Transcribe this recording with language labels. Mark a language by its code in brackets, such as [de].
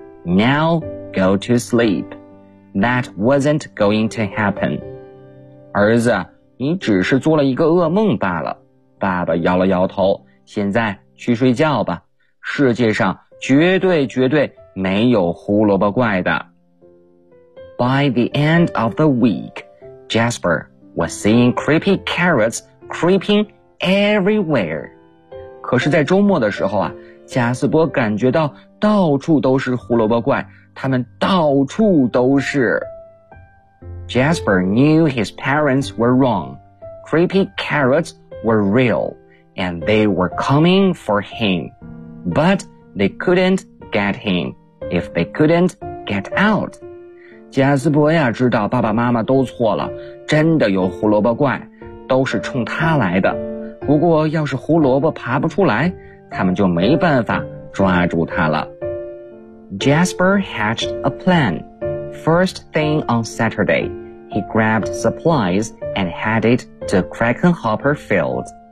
[en] Now go to sleep. That wasn't going to happen. [zh] 儿子，你只是做了一个噩梦罢了。爸爸摇了摇头，现在去睡觉吧。世界上绝对绝对没有胡萝卜怪的。 [en] By the end of the week, Jasper was seeing creepy carrots creeping everywhere. [zh] 可是在周末的时候啊，贾斯伯感觉到到处都是胡萝卜怪，他们到处都是。 [en] Jasper knew his parents were wrong. Creepy carrots were real, and they were coming for him. But they couldn't get him if they couldn't get out. [zh] 贾斯伯呀，知道爸爸妈妈都错了，真的有胡萝卜怪，都是冲他来的。不过要是胡萝卜爬不出来，他们就没办法抓住他了。 [en] Jasper hatched a plan. First thing on Saturday, he grabbed supplies and headed to Crackenhopper Field.